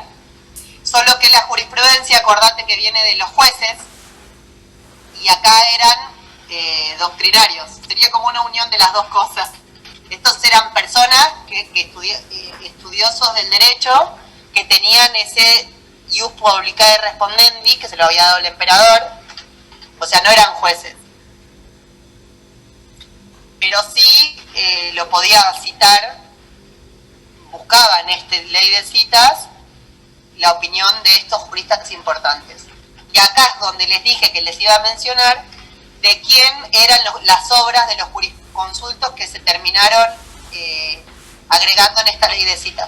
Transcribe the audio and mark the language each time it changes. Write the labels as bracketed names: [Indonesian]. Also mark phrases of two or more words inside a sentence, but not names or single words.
[Spanish] Solo que la jurisprudencia, acordate que viene de los jueces, y acá eran doctrinarios. Sería como una unión de las dos cosas. Estos eran personas estudiosos del derecho, que tenían ese [Latin] ius publicae respondendi, [Spanish] que se lo había dado el emperador. O sea, no eran jueces. Pero sí lo podía citar, buscaban ley de citas, la opinión de estos juristas importantes. Y acá es donde les dije que les iba a mencionar de quién eran las obras de los jurisconsultos que se terminaron agregando en esta ley de citas.